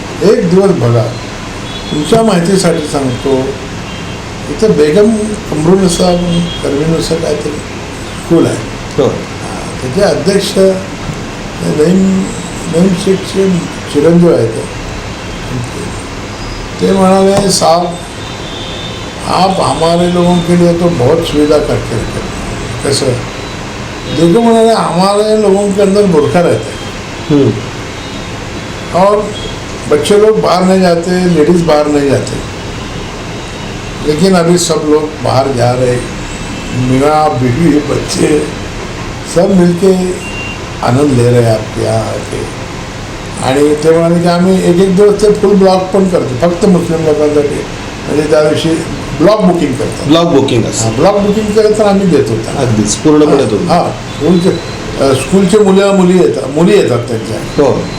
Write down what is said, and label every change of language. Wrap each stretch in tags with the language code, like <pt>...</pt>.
<mr>एक दिवस बघा, तुमच्या माहितीसाठी सांगतो, इथं बेगम कमरुनिसा करविनुसा काहीतरी स्कूल आहे. हो. त्याचे अध्यक्ष नईम शेखचे चिरंजीव आहेत. ते म्हणाले,</mr> <hi>साहब आप हमारे लोगों के लिए तो बहुत सुविधा करके रखे. कैसे देखो, म्हणाले हमारे लोगों के अंदर बुरखा रहता है और बच्चे लोग बाहर नहीं जाते, लेडीज़ बाहर नहीं जाते, लेकिन अभी सब लोग बाहर जा रहे, मियाँ बीवी बच्चे सब मिलके आनंद ले रहे आपके यहाँ आके.</hi> <mr>आणि ते म्हणाले की आम्ही एक दिवस ते फुल ब्लॉक पण करतो फक्त मुस्लिम लोकांसाठी. म्हणजे त्या दिवशी ब्लॉक बुकिंग करतात. ब्लॉक बुकिंग असं ब्लॉक बुकिंग केलं तर आम्ही देतो त्यांना. अगदीच पूर्णपणे तुम्ही. हां, स्कूलचे मुली येतात त्यांच्या. हो.</mr>